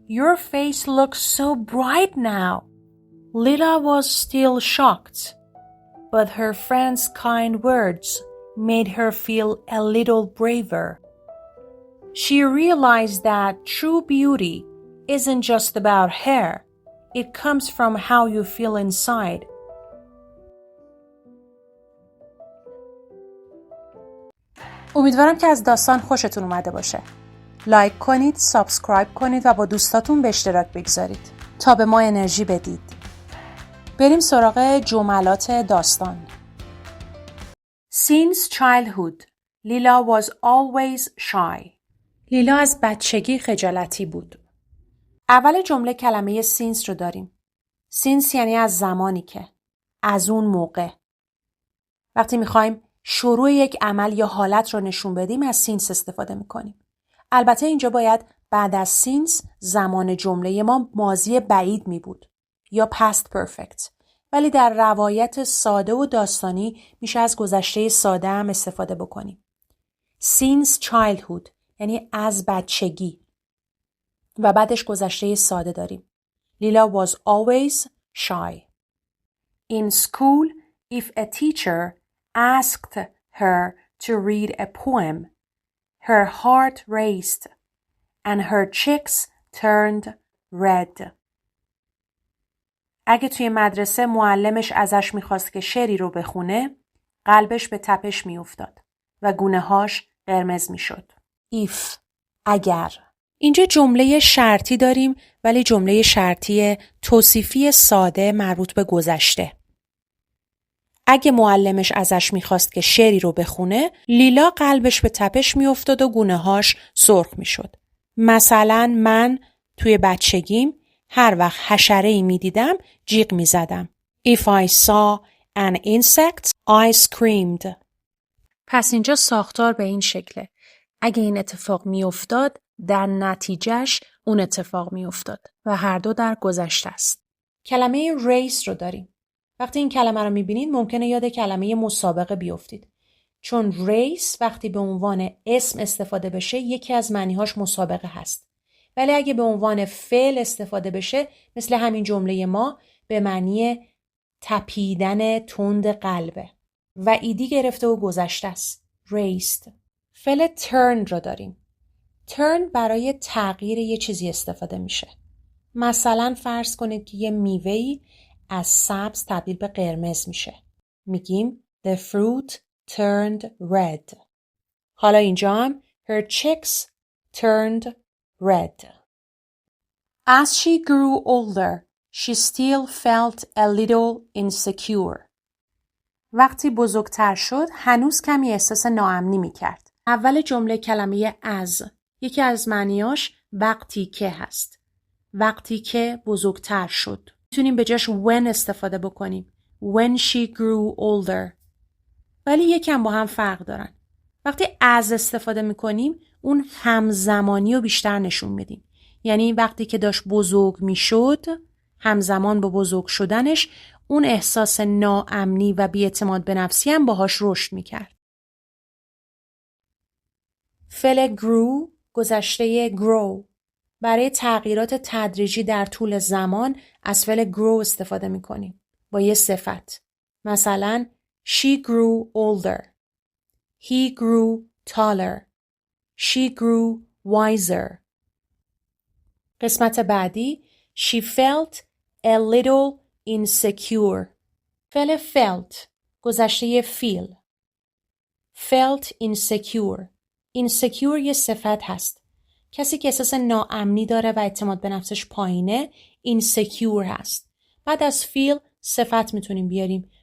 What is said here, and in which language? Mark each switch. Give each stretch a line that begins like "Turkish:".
English: Your face looks so bright now." Lila was still shocked, but her friend's kind words made her feel a little braver. She realized that true beauty isn't just about hair. It comes from how you feel inside.
Persian: امیدوارم که از داستان خوشتون اومده باشه. لایک کنید، سابسکرایب کنید و با دوستاتون به اشتراک بگذارید تا به ما انرژی بدید. بریم سراغ جملات داستان.
English: Since childhood, Lila was always shy.
Persian: لیلا از بچگی خجالتی بود. اول جمله کلمه since رو داریم. since یعنی از زمانی که، از اون موقع. وقتی میخوایم شروع یک عمل یا حالت رو نشون بدیم از since استفاده میکنیم. البته اینجا باید بعد از since زمان جمله ما ماضی بعید می بود یا past perfect. ولی در روایت ساده و داستانی میشه از گذشته ساده هم استفاده بکنیم.
English: Since childhood
Persian: یعنی از بچگی و بعدش گذشته ساده داریم.
English: Lila was always shy. In school, if a teacher asked her to read a poem, her heart raced and her cheeks turned red.
Persian: اگه توی مدرسه معلمش ازش میخواست که شعری رو بخونه، قلبش به تپش میافتاد و گونه‌هاش قرمز میشد. if اگر. اینجا جمله شرطی داریم ولی جمله شرطی توصیفی ساده مربوط به گذشته. اگه معلمش ازش میخواست که شعری رو بخونه، لیلا قلبش به تپش میافتاد و گونه‌هاش سرخ میشد. مثلا من توی بچگیم هر وقت حشره‌ای میدیدم جیغ میزدم.
English: If I saw an insect, I screamed.
Persian: پس اینجا ساختار به این شکله. اگه این اتفاق میافتاد، در نتیجهش اون اتفاق میافتاد و هر دو در گذشته است. کلمه race رو داریم. وقتی این کلمه رو میبینید ممکنه یاد کلمه مسابقه بیافتید. چون race وقتی به عنوان اسم استفاده بشه یکی از معنیهاش مسابقه هست. ولی اگه به عنوان فعل استفاده بشه مثل همین جمله ما به معنی تپیدن تند قلبه و ایدی گرفته و گذشته است.
English: raced.
Persian: فعل turn رو داریم. turn برای تغییر یه چیزی استفاده میشه. مثلا فرض کنید که یه میوه‌ای از سبز تبدیل به قرمز میشه. میگیم
English: the fruit turned red.
Persian: حالا اینجا هم
English: her cheeks turned red. As she grew older, she still felt a little insecure.
Persian: وقتی بزرگتر شد هنوز کمی احساس ناامنی میکرد. اول جمله کلمه از یکی از معنیاش وقتی که هست. وقتی که بزرگتر شد. میتونیم به جاش when استفاده بکنیم.
English: When she grew older.
Persian: ولی یکم با هم فرق دارن. وقتی as استفاده میکنیم اون همزمانی رو بیشتر نشون میدیم. یعنی وقتی که داشت بزرگ میشد همزمان با بزرگ شدنش اون احساس ناامنی و بی‌اعتماد به نفسی هم باهاش رشد میکرد. فعل grew گذشته grow. برای تغییرات تدریجی در طول زمان از فعل grow استفاده میکنیم با یه صفت.
English: مثلا she grew older. He grew taller. She grew wiser.
Persian: قسمت بعدی
English: she felt a little insecure. فعل felt گذشته feel. Felt insecure.
Persian: Insecure یه صفت هست. کسی که احساس ناامنی داره و اعتماد به نفسش پایینه insecure هست. بعد از feel صفت میتونیم بیاریم.